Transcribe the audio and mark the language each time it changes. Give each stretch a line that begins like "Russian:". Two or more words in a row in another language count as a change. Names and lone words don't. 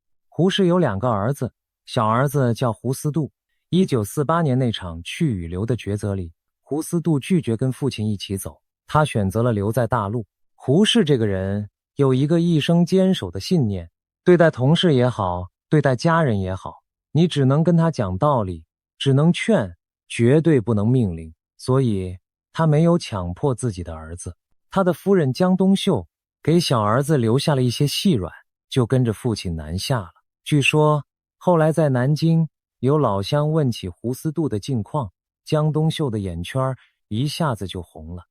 Chinese: 胡適有2個兒子，小兒子叫胡思杜。1948年那場去與留的抉擇裡，胡思杜拒絕跟父親一起走，他選擇了留在大陸。胡適這個人有一個一生堅守的信念，對待同事也好，對待家人也好，你只能跟他講道理，只能勸，絕對不能命令。所以他沒有強迫自己的兒子。他的夫人江冬秀給小兒子留下了一些細軟，就跟着父親南下了。據說後來在南京有老鄉問起胡思杜的近況，江冬秀的眼圈一下子就紅了。